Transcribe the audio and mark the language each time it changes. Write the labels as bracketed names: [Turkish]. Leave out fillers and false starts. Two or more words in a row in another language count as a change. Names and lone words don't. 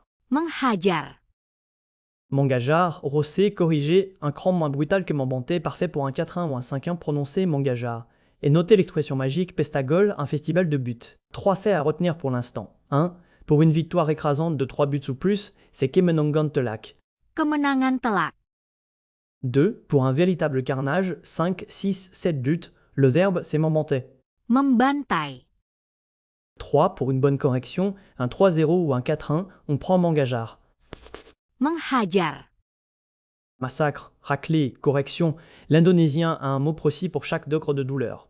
[Indonesian] Menghajar. [French] Mangajar, rossé, corrigé, un cran moins brutal que membantai, parfait pour un 4-1 ou un 5-1 prononcé Mangajar. Et notez l'expression magique Pestagol, un festival de buts. 3 faits à retenir pour l'instant. 1. Pour une victoire écrasante de 3 buts ou plus, c'est [Indonesian] Kemenangan telak. Kemenangan telak. [French] 2. Pour un véritable carnage, 5, 6, 7 buts, le verbe c'est membantai. [Indonesian] Membantai. [French] 3. Pour une bonne correction, un 3-0 ou un 4-1, on prend Mangajar. [Indonesian] Menghajar. [French] Massacre, raclée, correction, l'indonésien a un mot précis pour chaque degré de douleur.